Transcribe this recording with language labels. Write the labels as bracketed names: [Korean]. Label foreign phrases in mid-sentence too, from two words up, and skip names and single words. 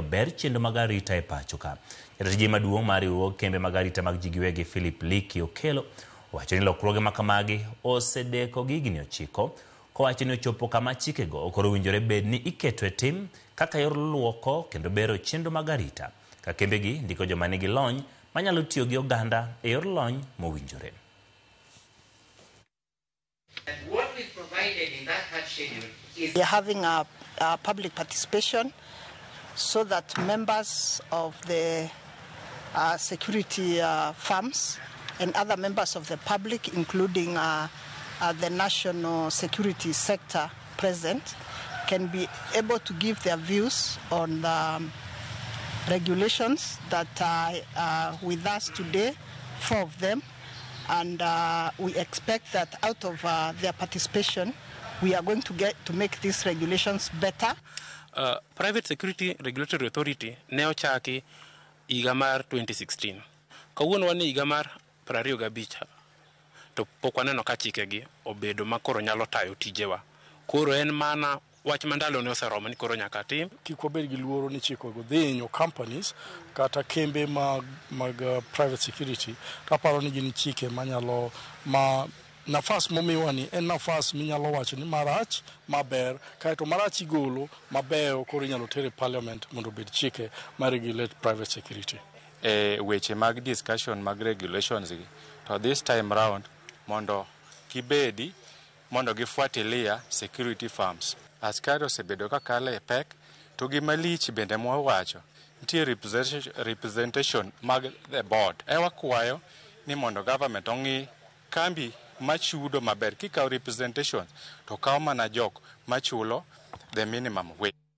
[Luo (Kenya and Tanzania)] ber chendo mag arita e pacho ka jatije maduong' mar riwruog kembe mag arita mag ji giwegi Philip Liki Okelo wacho ni lokruoge makamagi osedeko gigni 9 kowacho ni ochopo kama chikego okoro winjore bed ni iketo e tim kaka yor luoko kendo bero chendo mag arita ka kembegi ndiko joma nigi lony manyalo tiyo gi oganda e yor lony mowinjore. [English] What we provided in that hard schedule is we are having a public participation so that members of the security firms and other members of the public, including the national security sector present, can be able to give their views on the regulations that are with us today, 4 of them. And we expect that out of their participation, we are going to get to make these regulations better. [Luo (Kenya and Tanzania)] Private Security Regulatory Authority ne ochaki higa mar 2016. Kawuono wan higa mar 25 to pok waneno ka chikegi obedo makoro nyalo tayo tijewa. Koro en mana wach mandalo ne oseromo ni koro nyaka tim. Kik wabed gi luoro ni chikogo dhi hinyo companies kata kembe mag [English] private security. [Luo (Kenya and Tanzania)] Kaparo ni gin chike manyalo nafas momiwa ni en nafas minyalo wacho ni marach maber kaito marach igolo maber koro inyalo tere parliament mondo bed chike ma [English] regulate private security. [Luo (Kenya and Tanzania)] Weche mag discussion mag regulations gi to [English] this time round [Luo (Kenya and Tanzania)] mondo kibedi mondo gifuatilia [English] security firms. [Luo (Kenya and Tanzania)] Askari osebedo ka kale e pek to gimalich bende mwawacho nitie representation mag [English] the board. [Luo (Kenya and Tanzania)] Wakwayo ni mondo government ong'i kambi machudo maber kikaw representation to kaw mana jok machulo [English] the minimum wage.